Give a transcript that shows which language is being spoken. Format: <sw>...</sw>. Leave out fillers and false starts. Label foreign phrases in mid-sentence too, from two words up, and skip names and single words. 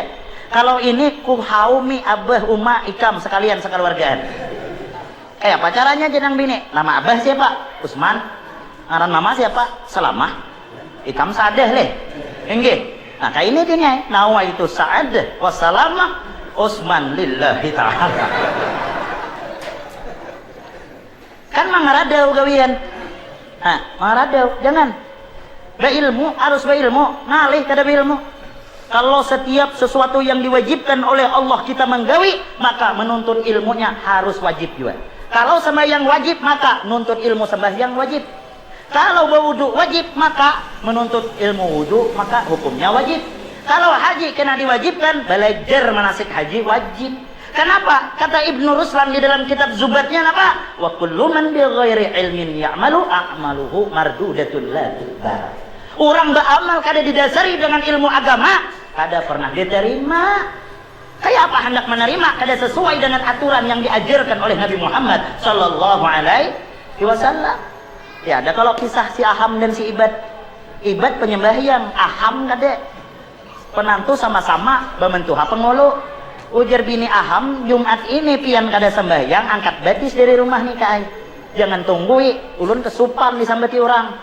<bjn>Kalau ini ku haumi abah umma ikam sekalian sekeluargaan. Kayak apa caranya janang bini? Nama abah siapa? Usman. Ngaran mama siapa? Salamah. Ikam sadeh leh. Enggih. Nah kayak ini dia nawa itu sa'adah wassalamah Usman</bjn> <ar>لله تعالى.</ar> <bjn>Kan mangaradau gawian. Mangaradau jangan berilmu, harus berilmu, ngalih kada berilmu. Kalau setiap sesuatu yang diwajibkan oleh Allah kita menggawi, maka menuntut ilmunya harus wajib juga. Kalau sembahyang wajib, maka menuntut ilmu sembahyang wajib. Kalau berwudu wajib, maka menuntut ilmu wudu, maka hukumnya wajib. Kalau haji kena diwajibkan, belajar manasik haji wajib. Kenapa? Kata Ibnu Ruslan di dalam kitab Zubatnya apa?</bjn> <ar>وكل من بغير علم يعمل أعماله مردودة لا تبر.</ar> <bjn>Orang beramal kada didasari dengan ilmu agama, kada pernah diterima. Kayak apa hendak menerima kada sesuai dengan aturan yang diajarkan oleh Nabi Muhammad</bjn> <ar>صلى الله عليه وسلم.</ar> <bjn>Ya ada kalau kisah si Aham dan si Ibad. Ibad penyembahyang, Aham kada. Penantu sama-sama bementuha pengulu. Ujar bini Aham, Jumat ini pian kada sembahyang, angkat batis dari rumah nih kai. Jangan tunggui, ulun kesupan disambati orang.</bjn>